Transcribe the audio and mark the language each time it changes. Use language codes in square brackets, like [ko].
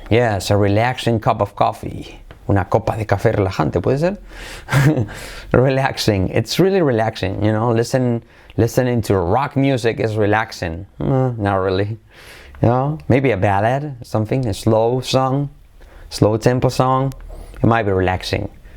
[en] Yes, a relaxing cup of coffee. [es] Una copa de café relajante, ¿puede ser? [en] Relaxing. It's really relaxing, you know. Listening to rock music is relaxing. Not really. You know, maybe a ballad, something, a slow tempo song. It might be relaxing.